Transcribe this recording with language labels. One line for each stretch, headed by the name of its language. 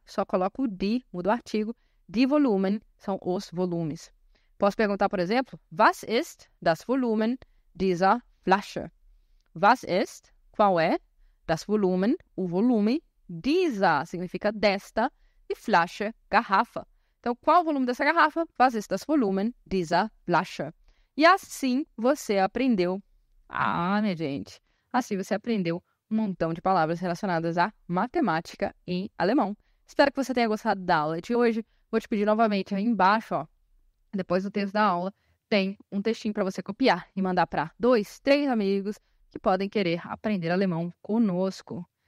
Portuguese: Só coloco o die, muda o artigo. Die Volumen são os volumes. Posso perguntar, por exemplo,
German: was ist das Volumen dieser Flasche?
Portuguese: Was ist, qual é, das Volumen, o volume, dieser significa desta, e Flasche, garrafa. Então, qual o volume dessa garrafa?
German: Was ist das Volumen dieser Flasche?
Portuguese: E assim você aprendeu. Minha gente, assim você aprendeu um montão de palavras relacionadas à matemática em alemão. Espero que você tenha gostado da aula de hoje. Vou te pedir novamente aí embaixo, ó, depois do texto da aula, tem um textinho para você copiar e mandar para 2, 3 amigos que podem querer aprender alemão conosco.